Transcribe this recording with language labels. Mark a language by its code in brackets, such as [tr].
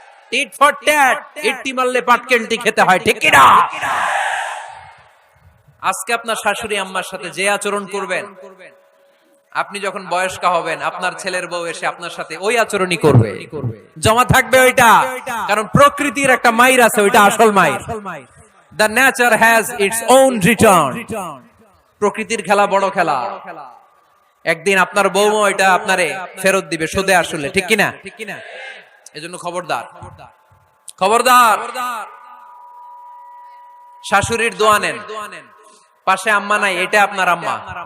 [bn] Tit for tat, ইট্টি মারলে পাটকেলটি খেতে হয়, ঠিক কি না? আজকে আপনার শাশুড়ি আম্মার সাথে যে আচরণ করবেন, আপনি যখন বয়স্ক হবেন, আপনার ছেলের বউ এসে আপনার সাথে ওই আচরণই করবে, জমা থাকবে ওইটা। কারণ প্রকৃতির একটা মাইর আছে, ওইটা আসল মাইর। [en] The nature has its own return. [bn] প্রকৃতির খেলা বড় খেলা। একদিন আপনার বউমা এটা আপনারে ফেরত দিবে সুদে আসলে, ঠিক কি না? এজন্য খবরদার, খবরদার। শাশুড়ির দোয়া নেন, পাশে আম্মা নাই, এটা আপনার আম্মা।